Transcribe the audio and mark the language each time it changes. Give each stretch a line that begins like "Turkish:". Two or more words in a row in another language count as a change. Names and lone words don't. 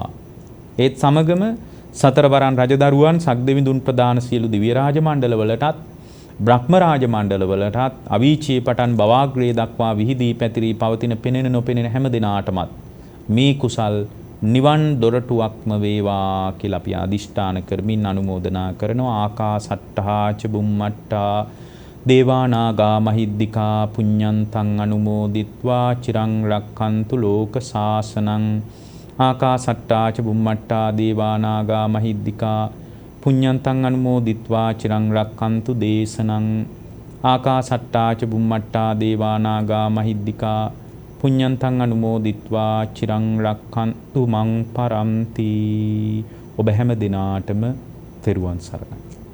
Sinhala: ඒත් සමගම සතරවරන් රජදරුවන්, සක්දෙවිඳුන් ප්‍රදාන සියලු දිව්‍ය රාජ මණ්ඩලවලටත්, බ්‍රහ්ම රාජ මණ්ඩලවලටත් අවීචයේ පටන් බවාග්‍රේ දක්වා විහිදී පැතිරී පවතින පෙනෙන නොපෙනෙන හැම දිනාටමත් මේ කුසල් නිවන් දොරටුවක්ම වේවා කියලා අපි අදිෂ්ඨාන කරමින් අනුමෝදනා කරනවා.
Pali: ආකාසට්ටා ච බුම්මට්ටා දේවානාගා මහිද්దికා පුඤ්ඤන්තං අනුමෝදිත්වා චිරං රක්ඛන්තු ලෝක සාසනං. ආකාසට්ටා ච බුම්මට්ටා දේවානාගා මහිද්దికා පුඤ්ඤන්තං අනුමෝදිත්වා චිරං රක්ඛන්තු දේශනං. ආකාසට්ටා ච බුම්මට්ටා දේවානාගා මහිද්దికා පුඤ්ඤන්තං අනුමෝදිත්වා චිරං රක්ඛන්තු මං පරන්ති.
Sinhala: ඔබ හැම දිනාටම තෙරුවන් සරණයි.